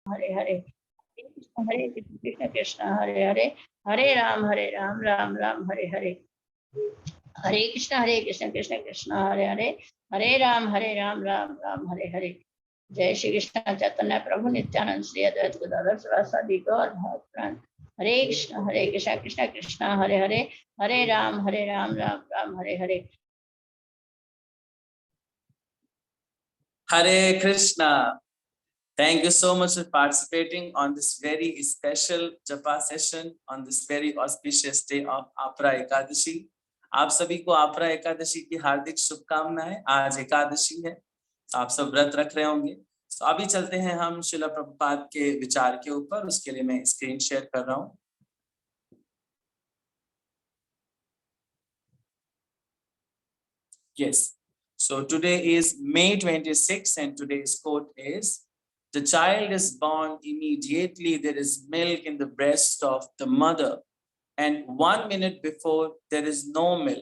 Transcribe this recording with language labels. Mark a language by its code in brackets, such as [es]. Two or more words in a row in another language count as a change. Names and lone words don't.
[sa] हरे हरे, हरे कृष्ण कृष्ण हरे हरे, हरे राम राम राम हरे हरे, हरे कृष्ण कृष्ण कृष्ण हरे हरे, हरे राम राम राम हरे हरे। जय श्री कृष्ण चैतन्य प्रभु नित्यानंद श्री अद्वैत गदाधर शिवासादि गौर भक्तगण। हरे कृष्ण कृष्ण कृष्ण हरे हरे, हरे राम राम राम हरे हरे। [en] Hare Krishna. Thank you so much for participating on this very special Japa session on this very auspicious day of Apra Ekadashi. [hi] आप सभी को आपरा एकादशी की हार्दिक शुभकामनाएं। आज एकादशी है, आप सब व्रत रख रहे होंगे। तो अभी चलते हैं हम श्रील प्रभुपाद के विचार के ऊपर। उसके लिए मैं [en] screen share [hi] कर रहा हूँ। [en] Yes. So today is May 26 and today's quote is, the child is born immediately there is milk in the breast of the mother, and 1 minute before there is no milk.